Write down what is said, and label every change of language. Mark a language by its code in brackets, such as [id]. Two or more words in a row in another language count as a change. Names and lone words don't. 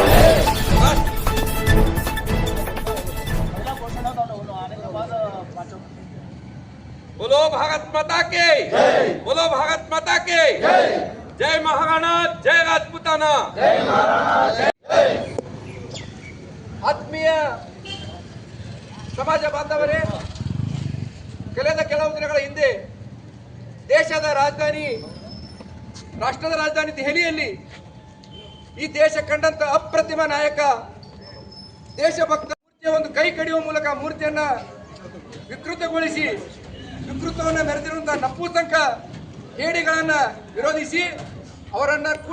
[hi] बोलो भारत माता के, बोलो भारत माता के, जय महाराणा, जय राजपूताना, जय महाराणा, [kn] आत्मीय ಸಮಾಜ ಬಾಂಧವರೇ, ಕಳೆದ ಕೆಲವು ದಿನಗಳ ಹಿಂದೆ ರಾಷ್ಟ್ರದ ರಾಜಧಾನಿ ದೆಹಲಿಯಲ್ಲಿ ಈ ದೇಶ ಕಂಡಂತ ಅಪ್ರತಿಮ ನಾಯಕ ದೇಶಭಕ್ತ ಮೂರ್ತಿಯ ಒಂದು ಕೈ ಕಡಿಯುವ ಮೂಲಕ ಮೂರ್ತಿಯನ್ನ ವಿಕೃತಗೊಳಿಸಿ ವಿಕೃತವನ್ನು ಮೆರೆದಿರುವಂತಹ ನಪುಂಸಕ ಹೇಡಿಗಳನ್ನ ವಿರೋಧಿಸಿ ಅವರನ್ನ ಕೂಡ